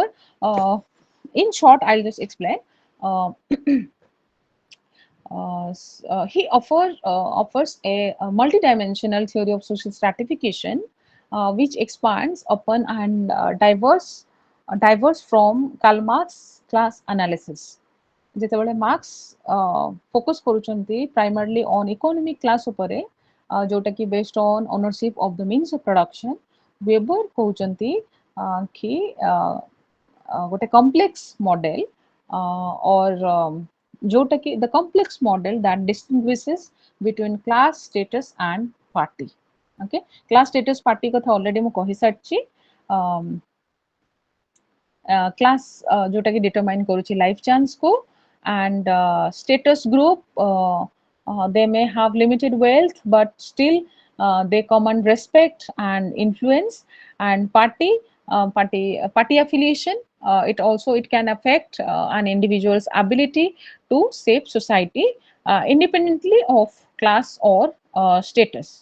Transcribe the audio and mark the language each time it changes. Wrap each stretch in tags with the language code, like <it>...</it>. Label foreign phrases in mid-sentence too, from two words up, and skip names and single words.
<en>Uh, in short, I'll just explain. Uh, he offers a multidimensional theory of social stratification, which expands upon and diverse from Karl Marx class analysis.</en> <or>ଯେତେବେଳେ ମାର୍କ୍ସ ଫୋକସ୍ କରୁଛନ୍ତି</or> <en>primarily on economic class</en> <or>ଉପରେ ଯୋଉଟା କି</or> <en>based on ownership of the means of production,</en> <or>ୱେବର କହୁଛନ୍ତି କି ଗୋଟେ</or> <en>complex model or</en> <or>ଯୋଉଟା କି</or> <en>the complex model that distinguishes between class, status and party. Okay, class, status, party କଥା already</en> <or>ମୁଁ କହିସାରିଛି.</or> <en>Class</en> <or>ଯୋଉଟା କି</or> <en>determine करुच्ची life chance को, and status group they may have limited wealth but still they command respect and influence. And party affiliation, it can affect an individual's ability to shape society independently of class or status.</en>